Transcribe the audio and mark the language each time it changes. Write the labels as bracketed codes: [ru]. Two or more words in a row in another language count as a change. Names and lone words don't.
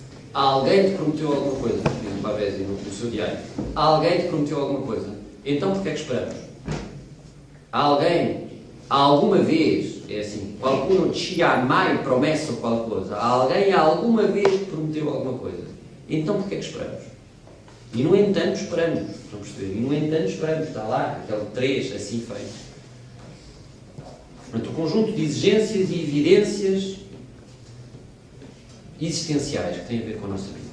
[pt] Alguém te prometeu alguma coisa, diz o Pavesi no seu diário. Alguém te prometeu alguma coisa. Então porquê é que esperamos? Alguém, alguma vez, é assim, [it] qualcuno ti ha mai promesso qualcosa. [pt] Alguém alguma vez te prometeu alguma coisa. Então porquê é que esperamos? E no entanto esperamos, estão a perceber? E no entanto esperamos, está lá, aquele 3 assim feito. Portanto, o conjunto de exigências e evidências existenciais que têm a ver com a nossa vida.